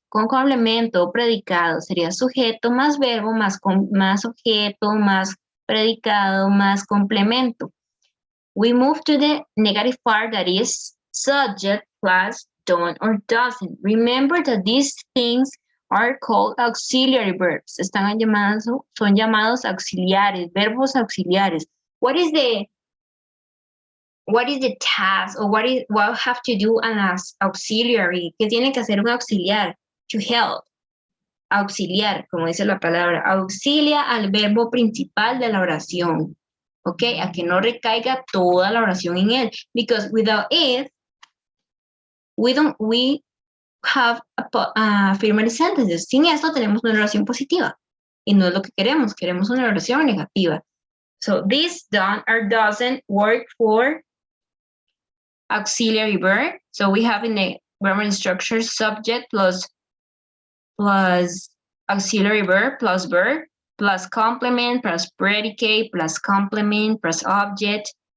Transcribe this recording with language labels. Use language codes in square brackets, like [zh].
[es] Con complemento o predicado sería sujeto más verbo más objeto más predicado más complemento. [en] We move to the negative part that is subject plus don't or doesn't. Remember that these things are called auxiliary verbs. [es] Son llamados auxiliares, verbos auxiliares. [en] What is the task or what have to do an auxiliary? [es] ¿Qué tiene que hacer un auxiliar? [en] To help. [es] Auxiliar, como dice la palabra, auxilia al verbo principal de la oración. ¿Ok? A que no recaiga toda la oración en él. [en] Because without it, we have affirmative sentences. [es] Sin esto tenemos una oración positiva. Y no es lo que queremos. Queremos una oración negativa. [en] So this done or doesn't work for auxiliary verb. So we have in the grammar structure subject plus auxiliary verb plus complement plus predicate plus complement plus object.